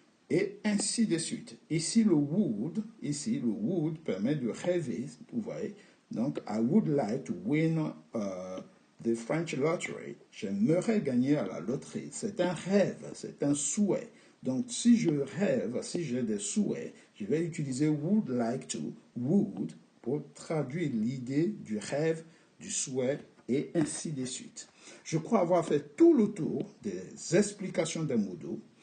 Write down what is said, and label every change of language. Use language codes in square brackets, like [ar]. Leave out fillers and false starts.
[fr] Et ainsi de suite. Ici, le would permet de rêver, vous voyez? [en] Donc, I would like to win the French lottery. [fr] J'aimerais gagner à la loterie. C'est un rêve, c'est un souhait. Donc, si je rêve, si j'ai des souhaits, je vais utiliser would like to, would, pour traduire l'idée du rêve, du souhait, et ainsi de suite. Je crois avoir fait tout le tour des explications des modaux.